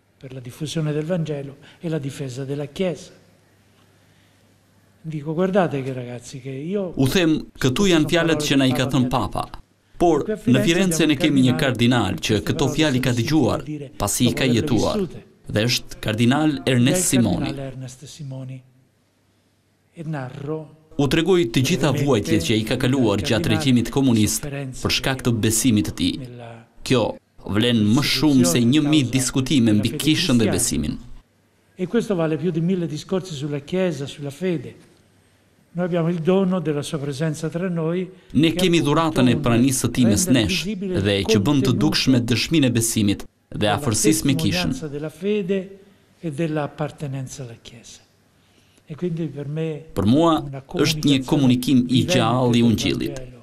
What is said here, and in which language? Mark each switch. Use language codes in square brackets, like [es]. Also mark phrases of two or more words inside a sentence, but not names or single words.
[sq] U them, këtu janë fjalët që na i ka thënë Papa, por në Firenze ne kemi një kardinal që këto fjalë ka dëgjuar, pasi i ka jetuar, dhe është kardinal Ernest Simoni. U tregoj të gjitha vuajtjet që i ka kaluar gjatë regjimit komunist për shkak të besimit të tij. Kjo vlen më shumë se 1000 diskutime mbi kishën dhe besimin. [it] E questo vale più di 1000 discorsi sulla Chiesa, sulla fede. Noi abbiamo il dono della sua presenza tra noi. [sq] Ne kemi dhuratën e pranisë së tij mes nesh dhe që bën të dukshme dëshminë e besimit dhe afërsisë me kishën. Për mua është një komunikim i gjallë i Ungjillit.